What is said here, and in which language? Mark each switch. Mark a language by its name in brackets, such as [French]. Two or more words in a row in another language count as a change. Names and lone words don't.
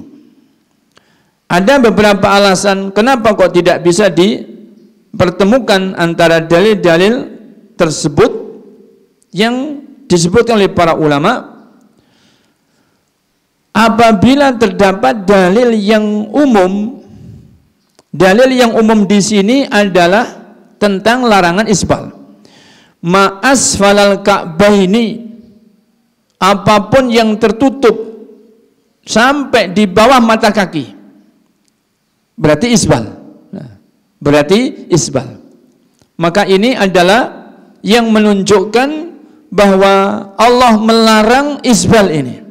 [Indonesian] Ada beberapa alasan kenapa kok tidak bisa dipertemukan antara dalil-dalil tersebut yang disebutkan oleh para ulama. Apabila terdapat dalil yang umum, dalil yang umum di sini adalah tentang larangan isbal. [Arabic] Ma asfalal ka'baini, [Indonesian] apapun yang tertutup sampai di bawah mata kaki, berarti isbal. Berarti isbal. Maka ini adalah yang menunjukkan bahwa Allah melarang isbal ini.